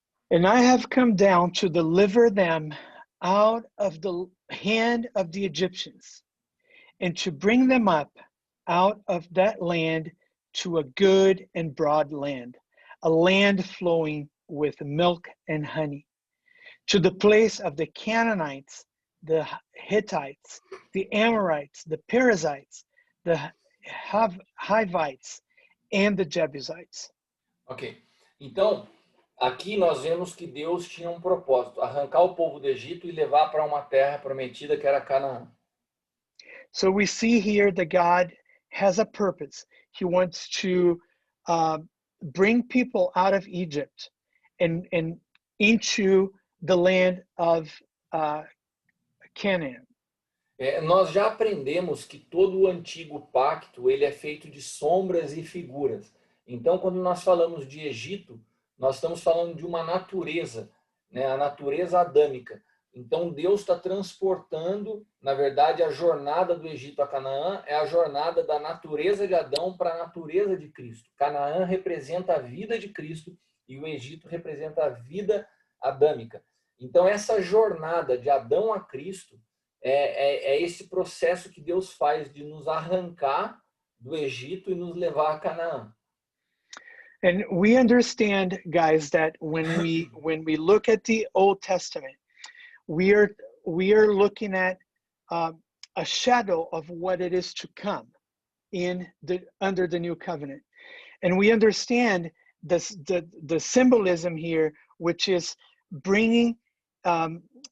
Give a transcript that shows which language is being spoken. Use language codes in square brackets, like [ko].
[en] And I have come down to deliver them out of the hand of the Egyptians, and to bring them up out of that land to a good and broad land, a land flowing with milk and honey, to the place of the Canaanites, the Hittites, the Amorites, the Perizzites, the Hivites, and the Jebusites. Ok. [pt] Então, aqui nós vemos que Deus tinha um propósito, arrancar o povo do Egito e levar para uma terra prometida que era Canaã. So we see here that God has a purpose. He wants to bring people out of Egypt and into the land of Canaan. Nós já aprendemos que todo o antigo pacto ele é feito de sombras e figuras. Então, quando nós falamos de Egito, nós estamos falando de uma natureza, né? A natureza adâmica. Então, Deus está transportando, na verdade, a jornada do Egito a Canaã é a jornada da natureza de Adão para a natureza de Cristo. Canaã representa a vida de Cristo e o Egito representa a vida adâmica. Então, essa jornada de Adão a Cristo é esse processo que Deus faz de nos arrancar do Egito e nos levar a Canaã. [en] And we understand, guys, that when we look at the Old Testament, we are looking at a shadow of what it is to come under the new covenant, and we understand the symbolism here, which is bringing the